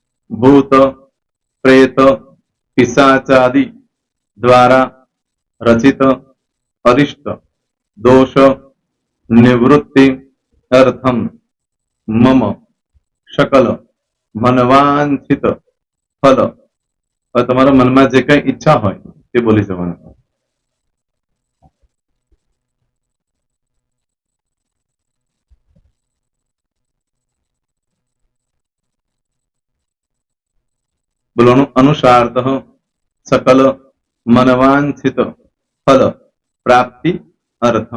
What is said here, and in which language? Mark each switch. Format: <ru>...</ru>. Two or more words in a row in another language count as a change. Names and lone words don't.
<sa>भूत प्रेत पिशाचादि द्वारा रचित अरिष्ट दोष निवृत्ति अर्थम मम सकल मनवांछित फल।</sa> <gu>और તમારા મનમાં જે કઈ ઈચ્છા હોય તે બોલી જવાનું।</gu> <sa>બોલવાનું अनुसारतः सकल मनवांछित फल प्राप्ति अर्थम।</sa>